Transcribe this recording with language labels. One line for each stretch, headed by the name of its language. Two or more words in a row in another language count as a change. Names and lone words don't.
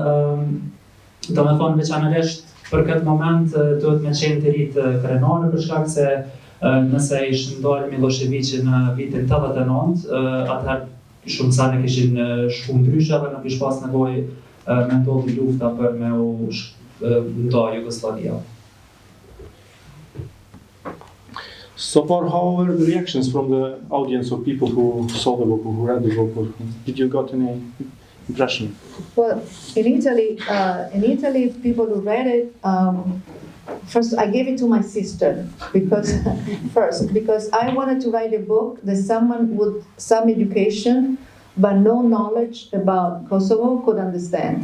Albanian: Edhe që do me thonë veçanërisht për këtë moment duhet me qenë të rritë krenare për shkak se nëse ishë ndalë Miloševiqi në vitin 89, atëherë shumë sane kishin shku ndryshe dhe në kishë pas nevoj me ndodhi lufta për me u nda Jugoslavia.
English: So far, how were the reactions from the audience of people who saw the book, who read the book? Or did you got any impression? Well, in Italy, people who read it, first I gave it to my sister because I wanted to write a book that someone with some education but no knowledge about Kosovo could understand.